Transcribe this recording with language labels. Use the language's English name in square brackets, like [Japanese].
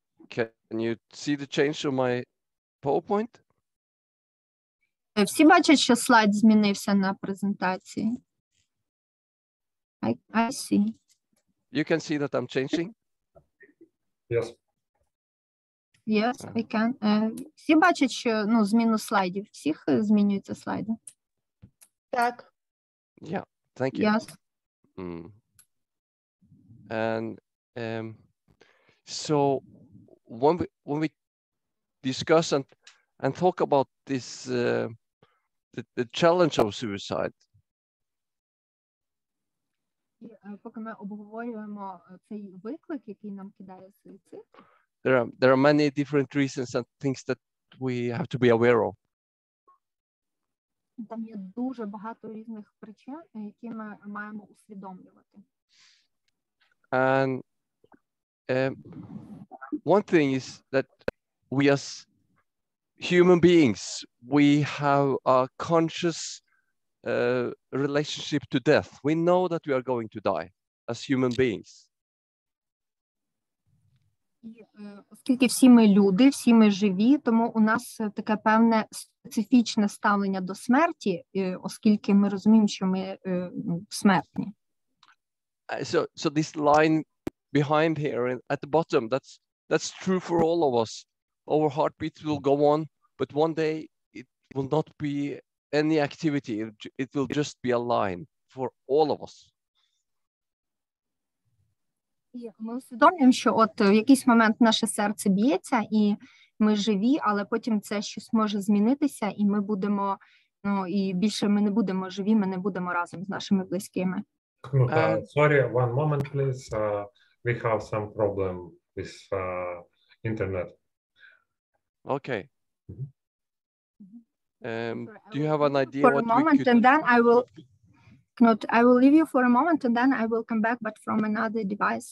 [English] Can you see the change of my PowerPoint? [Ukrainian] Всі бачать, що слайд змінився на презентації? [English] I see. You can see that I'm changing? Yes. Yes, I can. [Ukrainian] Всі бачать, що зміну слайдів. Всіх змінюються слайди? Так. [English] Yeah, thank you. Yes. And so when we discuss and talk about this, the challenge of suicide. [Ukrainian] Поки ми обговорюємо цей виклик, який нам кидає суїцид. [English] There are many different reasons and things that we have to be aware of. [Ukrainian] Там є дуже багато різних причин, які ми маємо усвідомлювати. [English] And one thing is that we as human beings, we have a conscious relationship to death. We know that we are going to die as human beings. [Ukrainian] І оскільки всі ми люди, всі ми живі, тому у нас таке певне специфічне ставлення до смерті, оскільки ми розуміємо, що ми смертні. [English] So this line behind here at the bottom, that's true for all of us. Our heartbeats will go on, but one day it will not be any activity. It will just be a line for all of us. [Ukrainian] І ми усвідомлюємо, що от в якийсь момент наше серце б'ється, і ми живі, але потім це щось може змінитися, і ми будемо, і більше ми не будемо живі, ми не будемо разом з нашими близькими. [English] Sorry, one moment, please. We have some problem with internet. Okay. Do you have an idea For what a moment, we could... and then I will leave you for a moment, and then I will come back, but from another device.